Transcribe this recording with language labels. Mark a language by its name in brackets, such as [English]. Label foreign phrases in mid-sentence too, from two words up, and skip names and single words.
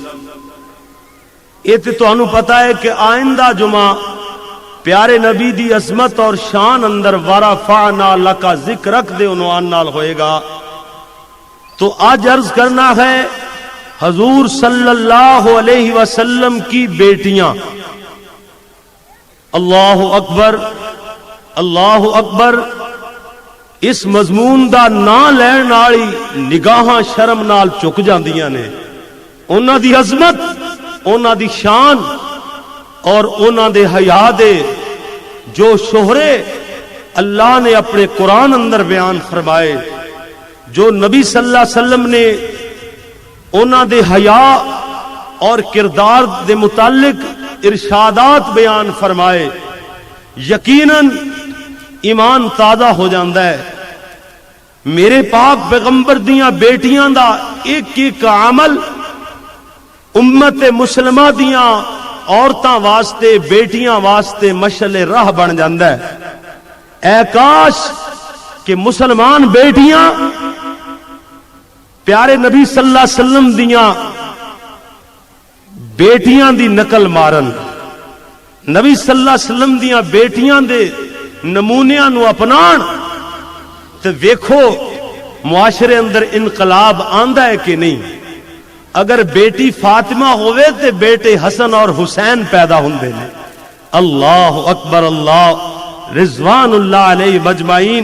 [Punjabi] یہ تو تانوں پتہ ہے کہ آئندہ جمعہ پیارے نبی دی عظمت اور شان اندر [Arabic] ورفعنا لک ذکرک [Punjabi] دے عنوان نال ہوئے گا، تو آج عرض کرنا ہے حضور [Arabic] صلی اللہ علیہ وسلم [Punjabi] کی بیٹیاں۔ [Arabic] اللہ اکبر، اللہ اکبر۔ [Punjabi] اس مضمون دا نام لین والی نگاہاں شرم نال چک جاندیاں نے، انہاں دی عظمت، انہاں دی شان اور انہاں دے حیا دے جو شہرے اللہ نے اپنے قرآن اندر بیان فرمائے، جو نبی [Arabic] صلی اللہ علیہ وسلم [Punjabi] نے انہاں دے حیا اور کردار دے متعلق ارشادات بیان فرمائے، یقیناً ایمان تازہ ہو جاندہ ہے۔ میرے پاک پیغمبر دیاں بیٹیاں دا ایک ایک عمل امت مسلمہ دیاں عورتاں واسطے، بیٹیاں واسطے مشعل راہ بن جاندہ ہے۔ اے کاش کہ مسلمان بیٹیاں پیارے نبی [Arabic] صلی اللہ علیہ وسلم [Punjabi] دیاں بیٹیاں دی نقل مارن، نبی [Arabic] صلی اللہ علیہ وسلم [Punjabi] دیاں بیٹیاں دے نمونیاں نو اپنان، تو ویکھو معاشرے اندر انقلاب آندا ہے کہ نہیں۔ اگر بیٹی فاطمہ ہوئے تے بیٹے حسن اور حسین پیدا ہوندے نے۔ [Arabic] اللہ اکبر، اللہ رضوان اللہ علیہ مجمعین۔